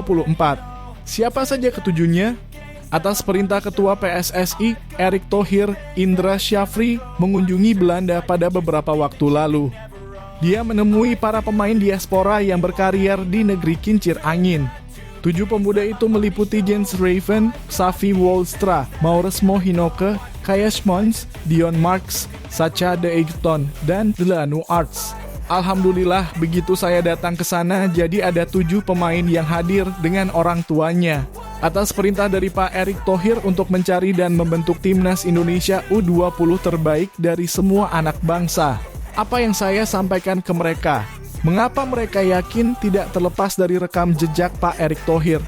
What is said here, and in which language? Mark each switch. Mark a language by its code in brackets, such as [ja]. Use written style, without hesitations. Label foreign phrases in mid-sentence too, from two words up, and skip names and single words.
[id] Siapa saja ketujuhnya? Atas perintah Ketua PSSI, Erick Thohir, Indra Syafri mengunjungi Belanda pada beberapa waktu lalu. Dia menemui para pemain diaspora yang berkarier di negeri kincir angin. 7 pemuda itu meliputi Jens Raven, Xavi Wolstra, Maurits Mohinoke, Kajesh Mons, Dion Marks, Sacha de Egerton, dan Delano Arts. Alhamdulillah begitu saya datang ke sana jadi ada 7 pemain yang hadir dengan orang tuanya. Atas perintah dari Pak Erick Thohir untuk mencari dan membentuk timnas Indonesia U20 terbaik dari semua anak bangsa. Apa yang saya sampaikan ke mereka? Mengapa mereka yakin tidak terlepas dari rekam jejak Pak Erick Thohir?